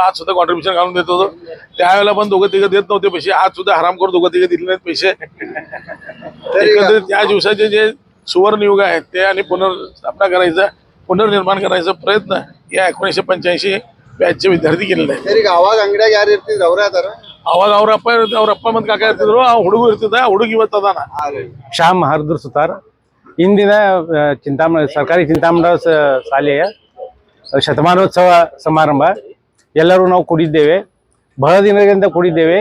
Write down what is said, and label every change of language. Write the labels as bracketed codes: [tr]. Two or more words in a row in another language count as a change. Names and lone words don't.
[mr] आज सुद्धा कॉन्ट्रीब्युशन घालून देत होतो. त्यावेळेला पण 2-3 देत नव्हते पैसे. आज सुद्धा हरामखोर 2-3 दिले नाहीत पैसे. एकंदरीत त्या दिवसाचे जे सुवर्ण युग आहे ते आणि पुनर्स्थापना करायचा, पुनर्निर्माण करायचा प्रयत्न या 1985 बॅचचे विद्यार्थी केलेले आहेत. गावात अंगड्या यार [kn] ಇರ್ತಿದ್ರು ಅವರೇ ಅದಾರ. ಅವಾಗ ಅವ್ರ ಅಪ್ಪ ಮತ್ತು ಕಾಕ ಇರ್ತಿದ್ರು, ಆ ಹುಡುಗ ಇರ್ತಿದ್ದ, ಆ ಹುಡುಗ ಇವತ್ತು ಅದಾನ. ಶ್ಯಾಮ್ ಹರ್ದೂರ್ ಸುತಾರ್. ಇಂದಿನ ಸರ್ಕಾರಿ ಚಿಂತಾಮಣಿ ಶಾಲೆಯ ಶತಮಾನೋತ್ಸವ ಸಮಾರಂಭ. ಎಲ್ಲರೂ ನಾವು ಕೂಡಿದ್ದೇವೆ, ಬಹಳ ದಿನಗಳಿಂದ ಕೂಡಿದ್ದೇವೆ.